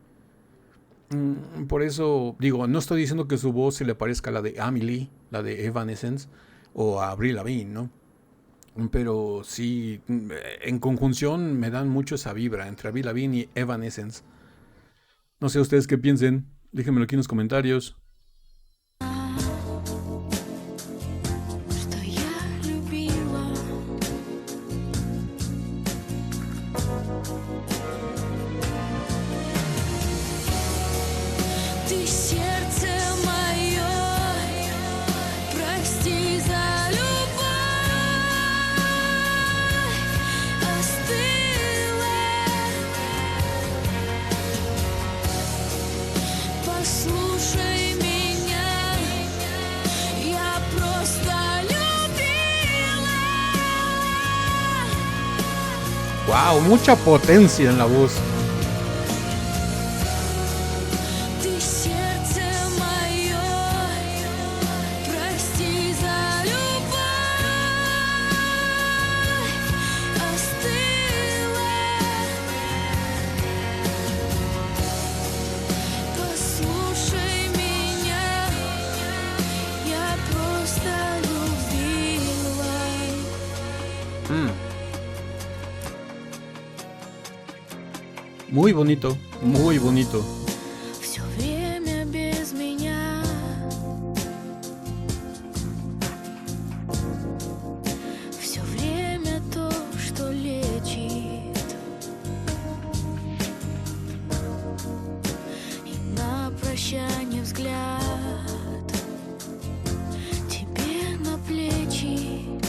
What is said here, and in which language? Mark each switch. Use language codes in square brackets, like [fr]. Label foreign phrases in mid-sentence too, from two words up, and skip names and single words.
[es] Por eso digo, no estoy diciendo que su voz se le parezca a la de Amelie, la de Evanescence, o a Avril Lavigne, ¿no? Pero sí, en conjunción me dan mucho esa vibra entre Avril Lavigne y Evanescence. No sé ustedes qué piensen. Déjenmelo aquí en los comentarios. [ru] что я любила. Ты сердце мое, прости за любовь, остыла. Послушай меня, я просто любила. ¡Wow! [es] Mucha potencia en la voz. [ru] Ты сердце мое, прости за любовь, остыла. Послушай меня, я просто любила. [es] Muy bonito, muy bonito. [ru] Все время без меня. Все время то, что лечит. И на прощание взгляд тебе на плечи.